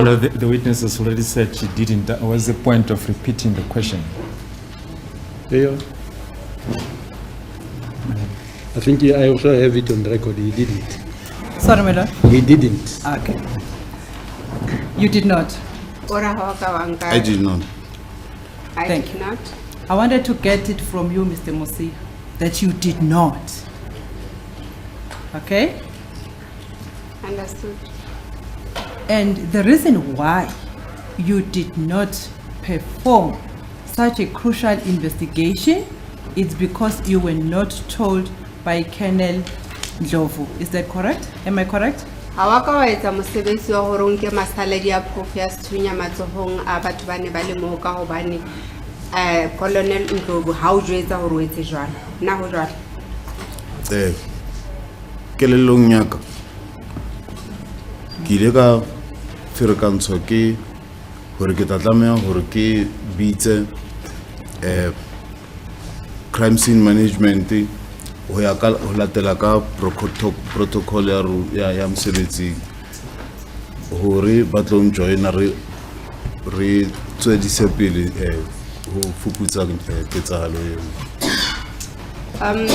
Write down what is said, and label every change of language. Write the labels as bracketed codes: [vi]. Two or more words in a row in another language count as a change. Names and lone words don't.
[en] Well, the witness has already said she didn't. That was the point of repeating the question. Leo? I think I also have it on record, he didn't. Sorry, my lord. He didn't. Okay. You did not. [st] ora ha wa ka wa nka- [en] I did not. I Thank did you. not. I wanted to get it from you, Mr. Mosi, that you did not. Okay? Understood. And the reason why you did not perform such a crucial investigation is because you were not told by Colonel Ndlovu. Is that correct? Am I correct? [st] Ha wa ka wa etsa mosebetsi wa hore o nke masaladi a proof ya sethunya matsohong a batho ba ne ba le moo ka hobane Colonel Ndlovu ha o jwetsa hore o etse jwalo. Nna ho jwalo. Kelellong ya ka ke ile ka ferekantsho ke hore ke tla tlameha hore ke bitse [en] crime scene management [st] ho ya ka ho latela ka protocol ya mosebetsing hore ba tlo joina re tswedise pele ho fuputsa ketsahalo eo.